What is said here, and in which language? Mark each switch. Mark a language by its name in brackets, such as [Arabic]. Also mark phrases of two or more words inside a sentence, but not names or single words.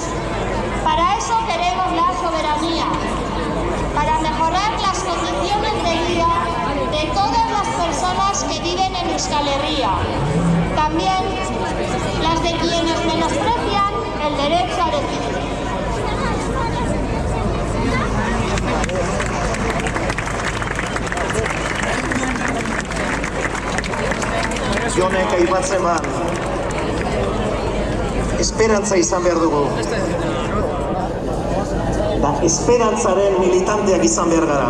[Spanish] Para eso queremos la soberanía, para mejorar las condiciones de vida de todas las personas que viven en Euskal Herria, también las de quienes menosprecian el derecho a decidir. [Basque] Jonek aipatzen ban, esperantza izan behar dugu. Da esperantzaren militanteak izan behar gara.